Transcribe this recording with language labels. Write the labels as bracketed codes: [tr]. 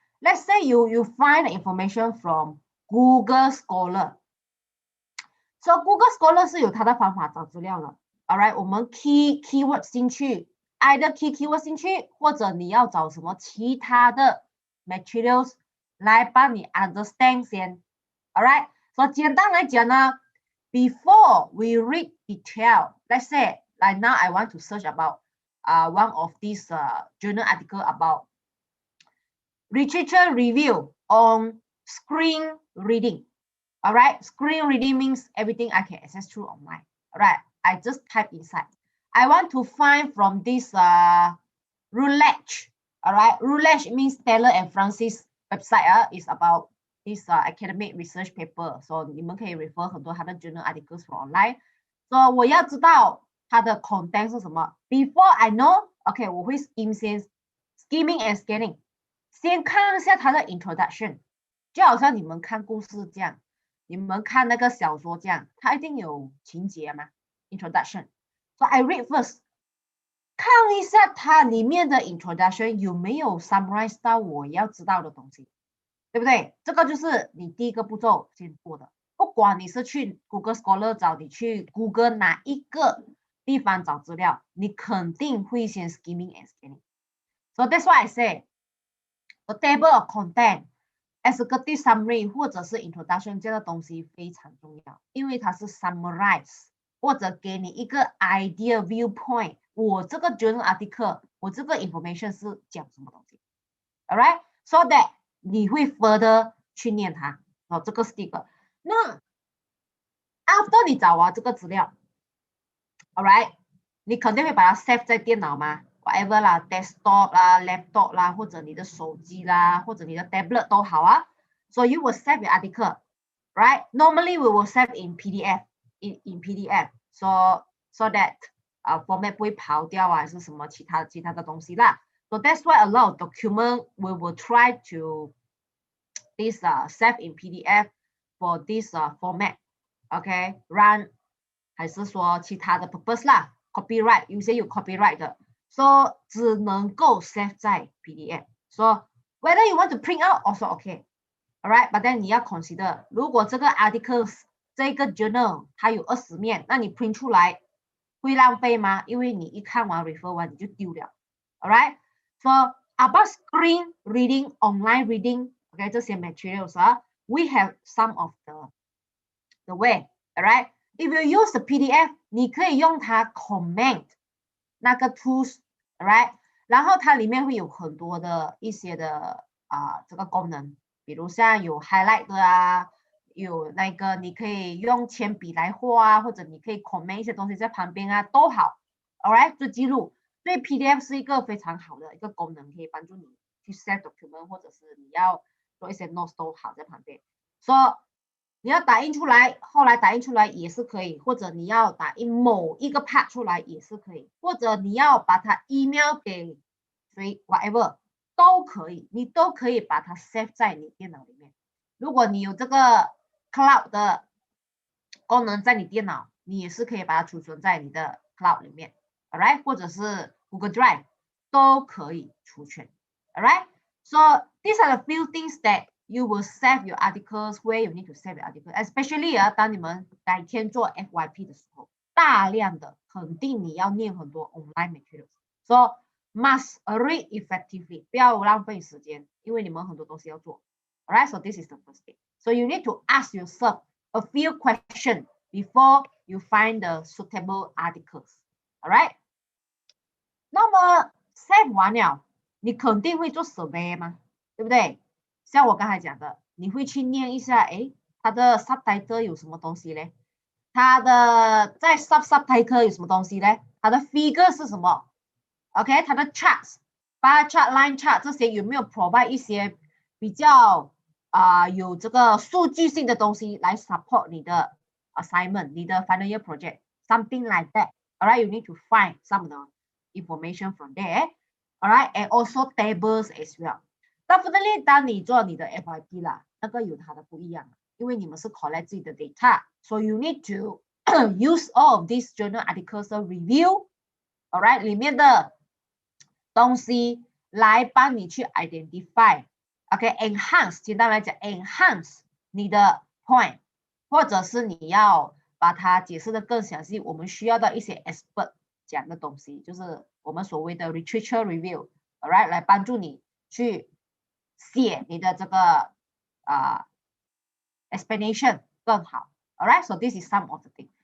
[en] Let's say you find information from Google Scholar. [zh] So Google Scholar 是有它的方法找资料的。 [en] All right， 我们 keyword 进去 ，either keyword 进去，或者你要找什么其他的 materials 来帮你 understand 先 ，all right， [zh] 所以简单来讲呢 [en] ，before we read detail， let's say like now I want to search about one of these journal article about literature review on screen reading, all right, screen reading means everything I can access through online, all right, I just type inside. I want to find from this Roulette. All right, Roulette means Taylor and Francis website is about this academic research paper. So 你们可以 refer 很多它的 journal articles from online. [zh] So 我要知道它的 content 是什么。 [en] Before I know, OK， [zh] 我会 skimming and scanning， 先看一下它的 introduction， 就好像你们看故事这样，你们看那个小说这样，它一定有情节嘛 ，introduction. [en] So I read first. [zh] 看一下它里面的 introduction 有没有 summarize 到我要知道的东西，对不对？这个就是你第一个步骤先做的。不管你是去 Google Scholar 找，你去 Google 哪一个地方找资料，你肯定会先 skimming and scanning. [en] So that's why I say the table of content, executive summary [zh] 或者是 introduction 这个东西非常重要，因为它是 summarize 或者给你一个 idea viewpoint。我这个 journal article， 我这个 information 是讲什么东西 ，alright? So that 你会 further 去念它。哦，这个是第一个。那 after 你找完这个资料 ，alright， 你肯定会把它 save 在电脑吗 ？whatever 啦 ，desktop 啦 ，laptop 啦，或者你的手机啦，或者你的 tablet 都好啊。 [en] So you will save your article, right? Normally we will save in PDF, in PDF, so that format [zh] 不会跑掉啊，还是什么其他的东西啦。 [en] So that's why a lot of document we will try to this save in PDF for this format. [zh] OK, run 还是说其他的 purpose 啦 ，copyright 有些有 copyright 的 ，so 只能够 save 在 PDF. [en] So whether you want to print out also OK, alright. [zh] But then 你要 consider， 如果这个 articles 这个 journal 它有20面，那你 print 出来会浪费吗？因为你一看完 refer 完你就丢了 ，alright. [en] So about screen reading, online reading, OK 这些 materials we have some of the way, alright. If you use the PDF, [zh] 你可以用它 comment 那个 tools, [en] alright. [zh] 然后它里面会有很多的一些的这个功能，比如像有 highlight 的啊，有那个你可以用铅笔来画啊，或者你可以 comment 一些东西在旁边啊，都好 ，alright 做记录。所以 PDF 是一个非常好的一个功能，可以帮助你去 save document， 或者是你要做一些 notes 都好在旁边。 So 你要打印出来，后来打印出来也是可以，或者你要打印某一个 part 出来也是可以，或者你要把它 email 给谁 whatever 都可以，你都可以把它 save 在你电脑里面。如果你有这个 cloud 的功能在你电脑，你也是可以把它储存在你的 cloud 里面 ，alright， 或者是 Google Drive 都可以储存 ，alright。 [en] So these are the few things that you will save your articles where you need to save your articles, especially [zh] 当你们改天做 FYP 的时候，大量的肯定你要念很多 online [en] materials, so must read effectively， [zh] 不要浪费时间，因为你们很多东西要做。 [en] Alright, so this is the first thing. So you need to ask yourself a few questions before you find the suitable articles. Alright? [zh] 那么 save 完了，你肯定会做 survey 吗？对不对？像我刚才讲的，你会去念一下，诶，它的 subtitle 有什么东西嘞？它的在 subtitle 有什么东西嘞？它的 figure 是什么 ？OK， 它的 charts、bar chart、line chart 这些有没有 provide 一些比较有这个数据性的东西来 support 你的 assignment、你的 final year project, [en] something like that. Alright, you need to find some of the information from there. Alright, and also tables as well. Definitely, [zh] 当你做你的 FYP 啦，那个有它的不一样，因为你们是 collect 自己的 data, [en] so you need to use all of these journal articles review. [zh] Alright, 里面的东西来帮你去 identify。OK, enhance 简单来讲 enhance 你的 point， 或者是你要把它解释的更详细，我们需要的一些 expert 讲的东西，就是我们所谓的 literature review, alright, 来帮助你去写你的这个explanation 更好 alright, [en] so this is some of the things.